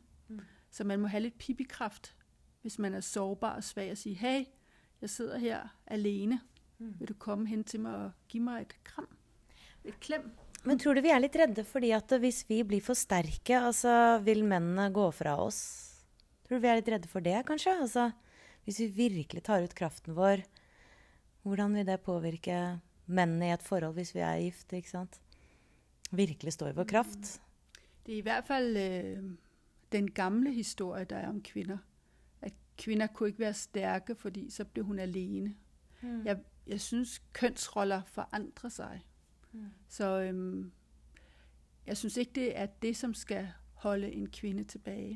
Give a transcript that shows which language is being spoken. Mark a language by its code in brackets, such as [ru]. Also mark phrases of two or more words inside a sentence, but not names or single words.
[da] Så man må have lidt Pippi-kraft, hvis man er sårbar og svag, og sige, hey, jeg sidder her alene. Vil du komme hen til mig og give mig et kram? [no] Et klem? [da] Men tror du, vi er lidt redde, fordi at hvis vi bliver for stærke, altså vil mændene gå fra os? Tror du, vi er lidt redde for det, kanskje? [no] Altså, hvis vi virkelig tar ut kraften vår, hvordan vil det påvirke mændene i et forhold, hvis vi er gift, ikke sant? [da] Virkelig står i vor kraft. Det er i hvert fald den gamle historie, der er om kvinder. At kvinder kunne ikke være stærke, fordi så blev hun alene. Jeg synes, kønsroller forandrer sig. Så jeg synes ikke, det er det, som skal holde en kvinde tilbage.